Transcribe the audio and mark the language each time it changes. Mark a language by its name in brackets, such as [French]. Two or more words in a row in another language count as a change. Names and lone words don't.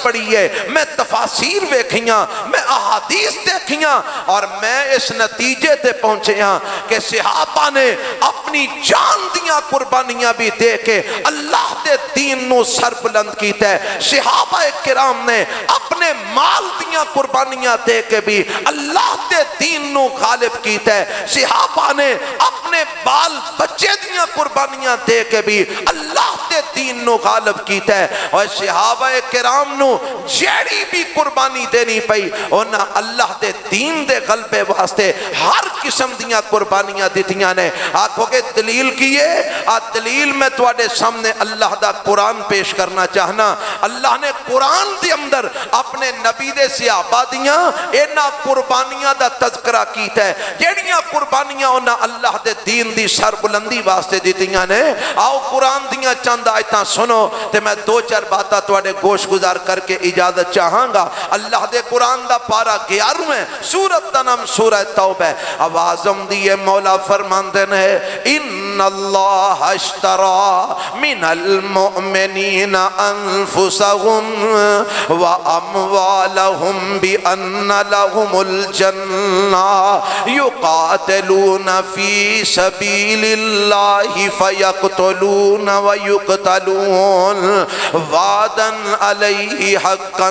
[Punjabi] پڑھی ہے، میں تفاسیر ویکھیاں، میں احادیث دیکھیاں، اور میں اس نتیجے تے پہنچے ہاں کہ صحابہ نے اپنی جان دیاں قربانیاں بھی دے کے اللہ دے دین نو سر بلند کیتا ہے، صحابہ کرام نے اپنے مال دیاں قربانیاں دے کے بھی اللہ دے دین نو غالب کیتا ہے، صحابہ نے اپنے بال بچے دیاں قربانیاں دے کے بھی اللہ دے دین نو غالب کیتا ہے۔ اور صحابہ کرام نو جیڑی بھی قربانی دینی پئی انہاں اللہ دے دین دے غلبے واسطے ہر قسم دیاں قربانیاں دیتیاں نے۔ آکھو کہ دلیل کیے، دلیل میں تواڈے سامنے اللہ دا قرآن پیش کرنا چاہنا۔ اللہ نے قرآن دے اندر اپنے نبی دے صحابہ دیاں انہاں قربانیاں دا تذکرہ کیتا ہے، جیڑیاں قربانیاں انہاں اللہ دے دین دی سر بلندی واسطے دیتیاں نے۔ آؤ قرآن دیاں چند آیتاں سنو تے میں دو چار باتاں تواڈے گوش گزار کر کے اجازت چاہاں گا۔ اللہ دے قرآن دا پارہ 11ویں سورت دا نام سورہ توبہ ہے۔ آوازم دیے مولا فرماندے نے [Arabic] ان اللہ اشترى من المؤمنین انفسهم واموالهم بان لهم الجنہ یقاتلون فی سبیل اللہ فیقتلون ویقتلون وعدا علیہ حقا